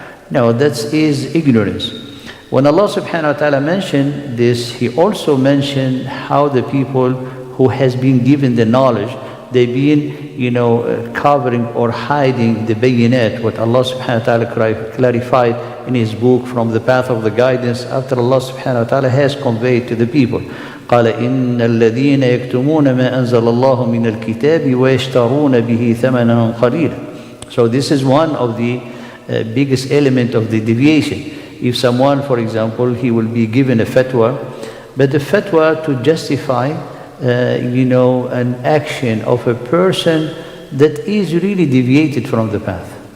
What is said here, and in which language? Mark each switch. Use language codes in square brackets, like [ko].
[en] No, that is ignorance. When Allah subhanahu wa ta'ala mentioned this, He also mentioned how the people who has been given the knowledge, they've been, covering or hiding the bayinat, what Allah subhanahu wa ta'ala clarified in His book from the path of the guidance after Allah subhanahu wa ta'ala has conveyed to the people. [ar] قال إن الذين يكتمون ما أنزل الله من الكتاب ويشترون به ثمنا قليلا. [en] So this is one of the biggest element of the deviation. If someone, for example, he will be given a fatwa, but the fatwa to justify an action of a person that is really deviated from the path.